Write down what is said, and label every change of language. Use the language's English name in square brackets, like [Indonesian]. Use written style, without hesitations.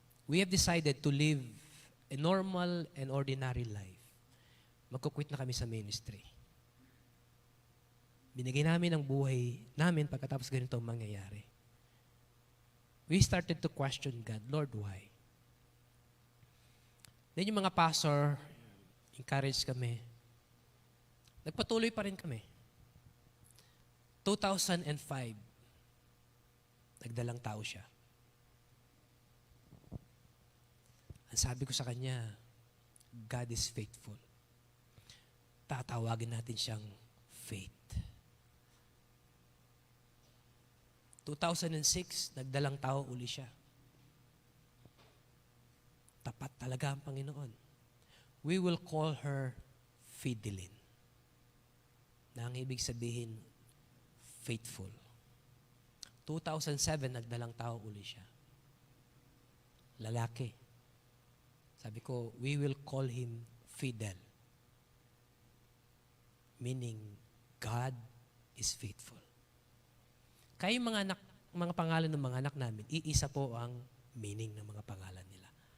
[English] We have decided to live a normal and ordinary life. [Filipino] Magkukwit na kami sa ministry. Binigay namin ang buhay namin pagkatapos ganito ang mangyayari. [English] We started to question God, Lord, why? [Filipino] Then yung mga pastor, encourage kami. Nagpatuloy pa rin kami. 2005, nagdalang tao siya. Ang sabi ko sa kanya, [English] God is faithful. [Filipino] Tatawagin natin siyang faith. 2006, nagdalang tao uli siya. Tapat talaga ang Panginoon. [English] we will call her Fidelin. [Filipino] Na ang ibig sabihin, faithful. 2007, nagdalang tao uli siya. Lalaki. Sabi ko, [English] we will call him Fidel. Meaning, God is faithful. [Filipino] Kaya yung mga pangalan ng mga anak namin, iisa po ang meaning ng mga pangalan nila.